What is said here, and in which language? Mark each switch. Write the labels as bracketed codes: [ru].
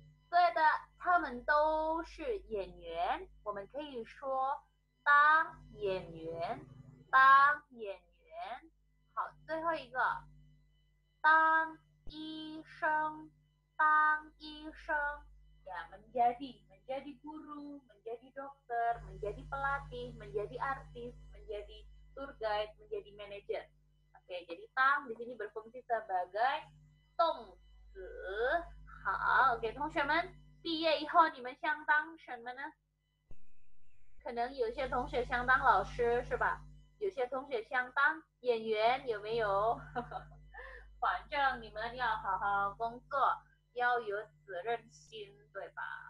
[zh] 对的，他们都是演员。我们可以说当演员，当演员。好，最后一个，当医生，当医生。 [id] Ya, menjadi guru, menjadi dokter, menjadi pelatih, menjadi artis, menjadi tour guide, menjadi manajer. Oke, jadi tang di sini berfungsi sebagai tong zi. [zh] 好 ，OK， 同学们，毕业以后你们想当什么呢？可能有些同学想当老师，是吧？有些同学想当演员，有没有？反正你们要好好工作，要有责任心，对吧？